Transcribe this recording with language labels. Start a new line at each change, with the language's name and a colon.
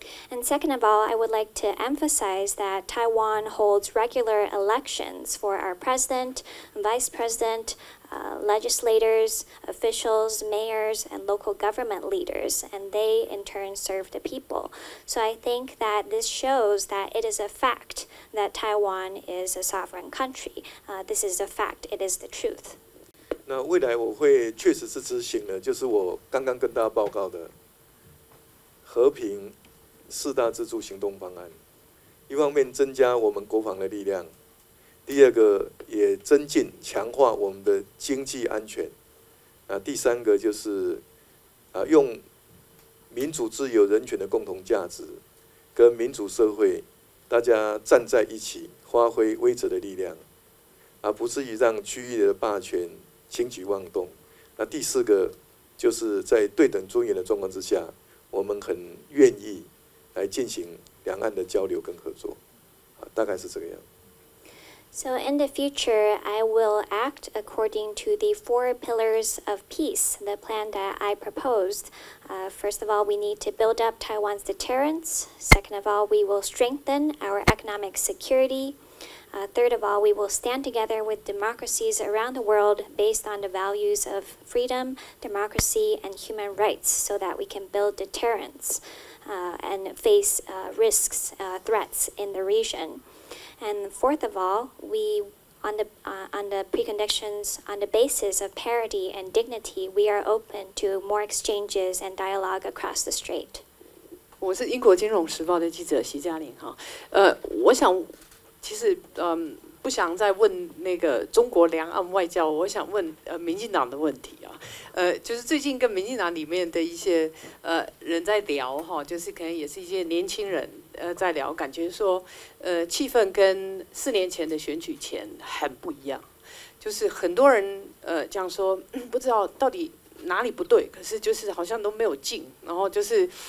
English: And second of all, I would like to emphasize that Taiwan holds regular elections for our president, vice president, legislators, officials, mayors, and local government leaders, and they in turn serve the people. So I think that this shows that it is a fact that Taiwan is a sovereign country. This is a fact, it is the truth.
Chinese: 那未来我会确实是执行的，就是我刚刚跟大家报告的和平4大支柱行动方案。一方面增加我们国防的力量，第二个也增进强化我们的经济安全。第三个就是用民主、自由、人权的共同价值，跟民主社会大家站在一起，发挥威慑的力量，而不至于让区域的霸权轻举妄动。第四个就是在对等尊严的状况之下，我们很愿意来进行两岸的交流跟合作，大概是这个样。
English: So in the future, I will act according to the 4 pillars of peace, the plan that I proposed. First of all, we need to build up Taiwan's deterrence. Second of all, we will strengthen our economic security. Third of all, we will stand together with democracies around the world based on the values of freedom, democracy, and human rights so that we can build deterrence and face risks, threats in the region. And fourth of all, we, on the preconditions, on the basis of parity and dignity, we are open to more exchanges and dialogue across the strait.
Chinese: 我是英国金融时报的记者席嘉玲哈，我想其实不想再问那个中国两岸外交，我想问民进党的问题啊，就是最近跟民进党里面的一些人在聊哈，就是可能也是一些年轻人在聊，感觉说气氛跟4年前的选举前很不一样，就是很多人讲说不知道到底哪里不对，可是就是好像都没有劲，然后就是